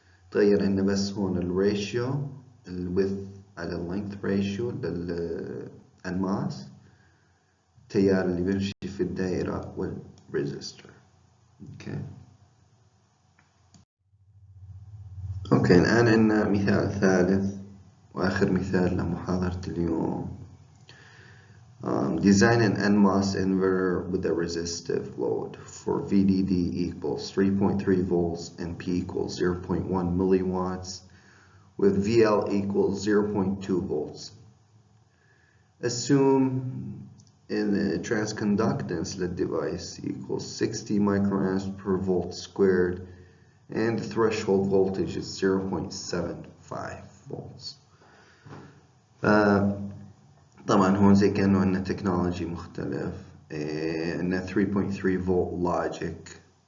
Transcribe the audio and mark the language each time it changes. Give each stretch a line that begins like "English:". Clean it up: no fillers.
Arabic: تغير عنا بس هون الريشيو الويدث على اللينث ريشيو للماس، التيار اللي بيمشي في الدائرة والريزستور. اوكي الآن عنا مثال ثالث وآخر مثال لمحاضرة اليوم.
English: Design an NMOS inverter with a resistive load for VDD equals 3.3 volts and P equals 0.1 milliwatts with VL equals 0.2 volts. Assume in the transconductance of the device equals 60 microamps per volt squared and the threshold voltage is 0.75 volts.
Arabic: طبعا هون زي كأنه عندنا تكنولوجي مختلف، عندنا 3.3 فولت لوجيك.